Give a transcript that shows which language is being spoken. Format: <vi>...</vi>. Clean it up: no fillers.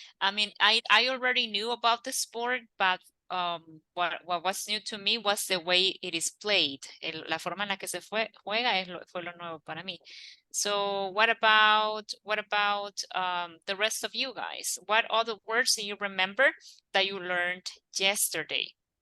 <en>I mean, I already knew about the sport, but what was new to me was the way it is played.</en> <es>La forma en la que se juega fue lo nuevo para mí.</es> <en>So what about the rest of you guys? What other words do you remember that you learned yesterday?</en>